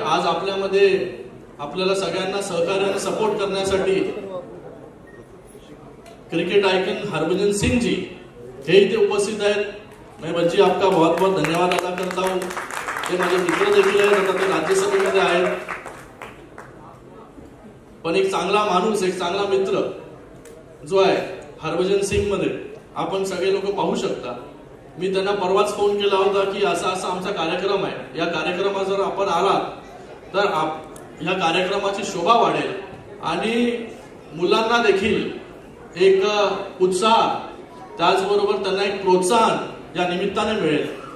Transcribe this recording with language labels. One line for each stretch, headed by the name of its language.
Marathi: आज आपल्यामध्ये आपल्याला सगळ्यांना सहकार्याने सपोर्ट करण्यासाठी क्रिकेट आयकन हरभजन सिंह जी हे इथे उपस्थित आहेत.
Hindi: मैं बच्ची आपका बहुत बहुत धन्यवाद अदा करता हूँ.
Marathi: ते माझे मित्र देखील आहेत, आता ते राज्यसभेमध्ये आहेत, पण एक चांगला माणूस, एक चांगला मित्र जो आहे हरभजन सिंग मध्ये आपण सगळे लोक पाहू शकता. मी त्यांना परवाच फोन केला होता की असा असा आमचा कार्यक्रम आहे, या कार्यक्रमात जर आपण आलात तर या कार्यक्रमाची शोभा वाढेल आणि मुलांना देखील एक उत्साह, त्याचबरोबर त्यांना एक प्रोत्साहन या निमित्ताने मिळेल.